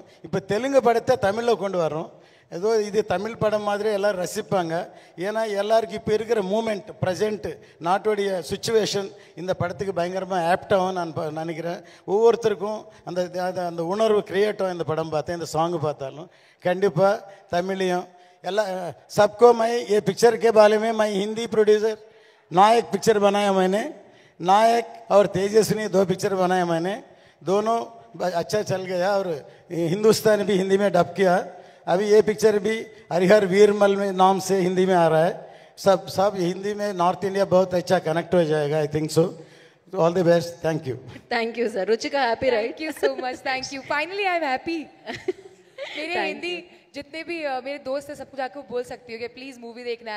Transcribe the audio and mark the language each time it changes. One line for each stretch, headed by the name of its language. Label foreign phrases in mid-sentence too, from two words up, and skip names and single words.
Tamil: இப்போ தெலுங்கு படத்தை தமிழில் கொண்டு வரோம். ஏதோ இது தமிழ் படம் மாதிரி எல்லோரும் ரசிப்பாங்க. ஏன்னா எல்லாருக்கும் இப்போ இருக்கிற மூமெண்ட், ப்ரெசென்ட்டு, நாட்டுடைய சுச்சுவேஷன் இந்த படத்துக்கு பயங்கரமாக ஆப்டாகவும் நான் நினைக்கிறேன். ஒவ்வொருத்தருக்கும் அந்த அந்த உணர்வு கிரியேட் ஆகும். இந்த படம் பார்த்தேன், இந்த சாங்கு பார்த்தாலும் கண்டிப்பாக தமிழையும் எல்லாம்
Hindi: सबको मैं ये पिक्चर के बारे में मैं हिंदी प्रोड्यूसर नायक पिक्चर बनाया मैंने. नायक और तेजस्विनी 2 पिक्चर बनाया मैंने. दोनों अच्छा चल गया और हिंदुस्तानी भी हिंदी में डब किया. अभी ये पिक्चर भी हरिहर वीरमल में नाम से हिंदी में आ रहा है. सब हिंदी में नॉर्थ इंडिया बहुत अच्छा कनेक्ट हो जाएगा.
English: I think so. All the best. Thank you Sir. Ruchika happy right? Thank you so much. Thank you. Finally I am happy.
Hindi: मेरे हिंदी जितने भी मेरे दोस्त हैं सबको जाकर बोल सकती हूँ कि
English: please movie
Hindi: देखना है.